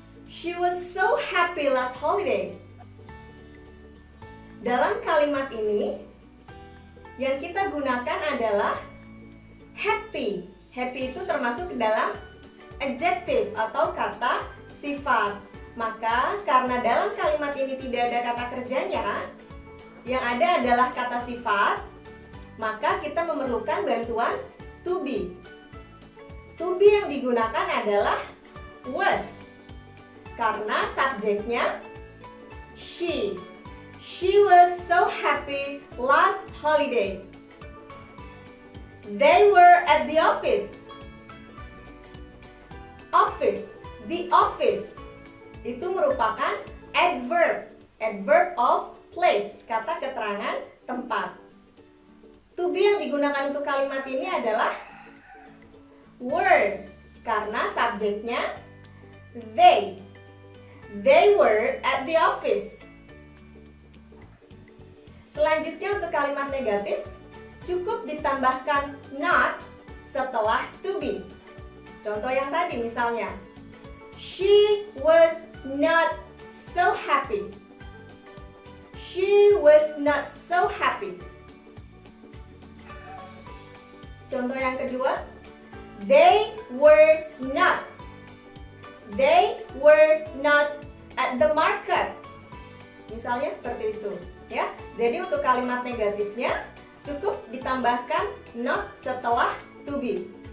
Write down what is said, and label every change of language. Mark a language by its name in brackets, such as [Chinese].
[English] She was so happy last holiday. [Indonesian] Dalam kalimat ini, yang kita gunakan adalah happy. Happy itu termasuk dalam adjective atau kata sifat. Maka karena dalam kalimat ini tidak ada kata kerjanya, yang ada adalah kata sifat, maka kita memerlukan bantuan to be. To be yang digunakan adalah was, karena subjeknya she. [English] She was so happy last holiday. They were at the office. [Indonesian] Office, the office, itu merupakan adverb, adverb of place, kata keterangan tempat. To be yang digunakan untuk kalimat ini adalah were, karena subjeknya they. [English] They were at the office. [Indonesian] Selanjutnya untuk kalimat negatif, cukup ditambahkan not setelah to be. Contoh yang tadi misalnya, [English] she was not so happy. She was not so happy. [Indonesian] Contoh yang kedua, [English] they were not. They were not at the market. [Indonesian] Misalnya seperti itu, ya. Jadi untuk kalimat negatifnya cukup ditambahkan not setelah to be.